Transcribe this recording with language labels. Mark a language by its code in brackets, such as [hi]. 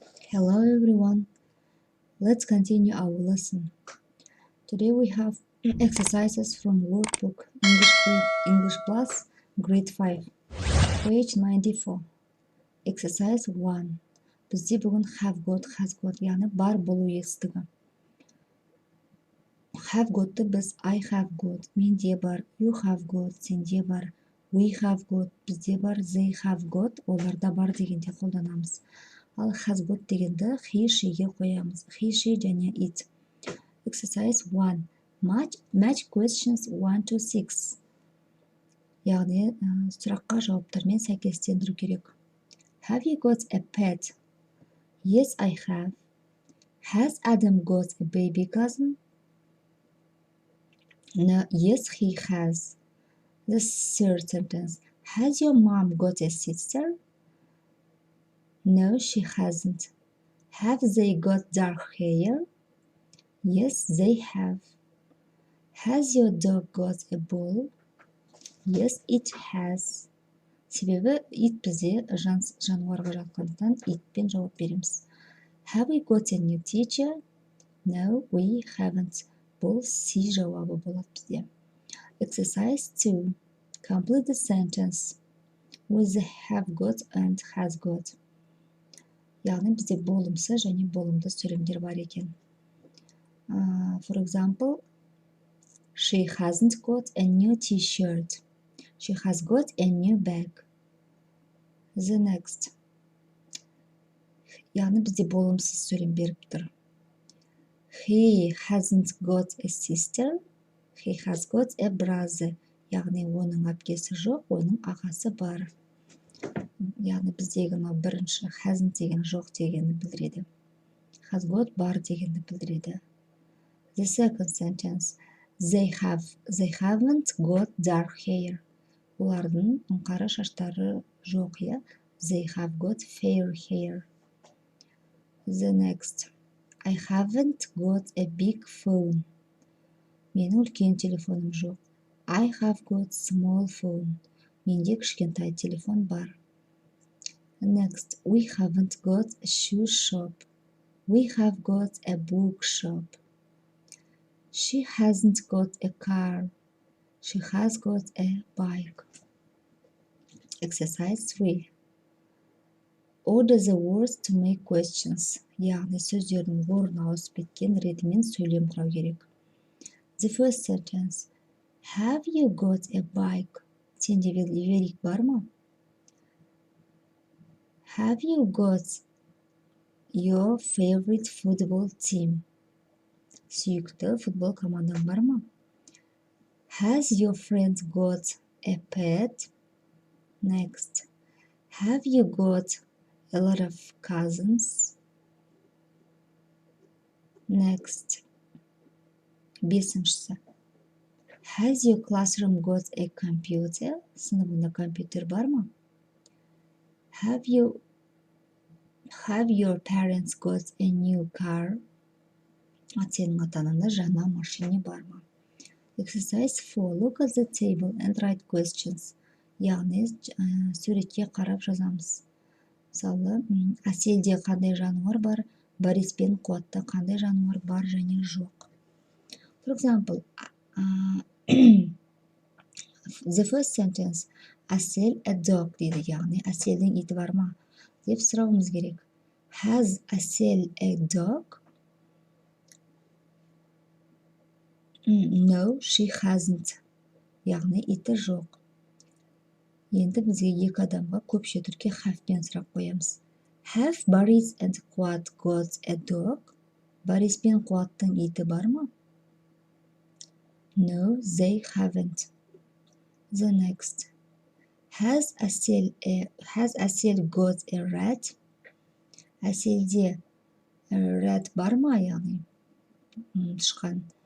[en] Hello everyone, let's continue our lesson. Today we have exercises from workbook English Plus grade 5, page 94. Exercise 1. [kk] Бізде бүгін [en] have got, has got, [kk] яғни бар болу етістігі. Have got'ты біз [en] I have got, [kk] менде бар, [en] you have got, [kk] сенде бар, [en] we have got, [kk] бізде бар, [en] they have got, [kk] оларда бар дегенде қолданамыз. Ал [en] has got [kk] дегенді he, she'ге қоямыз. He, she және it. [en] Exercise 1. Match questions 1 to 6. [kk] Яғни сұраққа жауаптармен сәйкестендіру керек. [en] Have you got a pet? Yes, I have. Has Adam got a baby cousin? No, yes, he has. The third sentence. Has your mom got a sister? No, she hasn't. Have they got dark hair? Yes, they have. Has your dog got a ball? Yes, it has. [kk] Себебі it бізде жануарға жатқандықтан itпен жауап береміз. [en] Have we got a new teacher? No, we haven't. [kk] Бұл C жауабы болады бізде. [en] Exercise 2. Complete the sentence with the have got and has got. [kk] Яғни бізде болымсыз және болымды сөйлемдер бар екен. [en] For example, she hasn't got a new t-shirt. She has got a new bag. The next. [kk] Яғни бізде болымсыз сөйлем беріп тұр. [en] He hasn't got a sister. He has got a brother. [kk] Яғни оның әпкесі жоқ, оның ағасы бар. Яғни біздегі бірінші hasn't деген жоқ дегенді білдіреді. [en] Has got [kk] бар дегенді білдіреді. [en] The second sentence. They haven't got dark hair. [kk] Олардың қара шаштары жоқ, иә. [en] They have got fair hair. The next. I haven't got a big phone. [kk] Менің үлкен телефоным жоқ. [en] I have got small phone. [kk] Менде кішкентай телефон бар. [en] Next. We haven't got a shoe shop. We have got a book shop. She hasn't got a car. She has got a bike. Exercise 3. Order the words to make questions. [kk] Яғни сөздердің орны ауысып кеткен ретімен сөйлем құрау керек. [en] The first sentence. Have you got a bike? [kk] Сенде велик бар ма? [en] Have you got your favorite football team? [kk] Сүйікті футбол командаң бар ма? [en] Has your friend got a pet? Next. Have you got a lot of cousins? Next. [kk] Бесіншісі. [en] Has your classroom got a computer? [kk] Сыныбында компьютер бар ма? [en] Have your parents got a new car? [kk] Сенің ата-анаңда жаңа машина бар ма? [en] Exercise 4. Look at the table and write questions. [kk] Яғни суретке қарап жазамыз. Мысалы, Әселде қандай жануар бар, Борис пен Қуатта қандай жануар бар және жоқ. [en] For example, the first sentence. [kk] Әсел [en] a dog [kk] дейді, яғни Әселдің иті бар ма? Деп сұрауымыз керек. [en] Has Әсел a dog? No, she hasn't. [kk] Яғни иті жоқ. Енді бізге екі адамға көпше түрке have-пен сұрақ қоямыз. [en] Have Boris and Қуат got a dog? [kk] Борис пен Қуаттың иті бар ма? [en] No, they haven't. The next. Has Әсел got a rat? [kk] Әселде rat бар ма, яғни тышқан?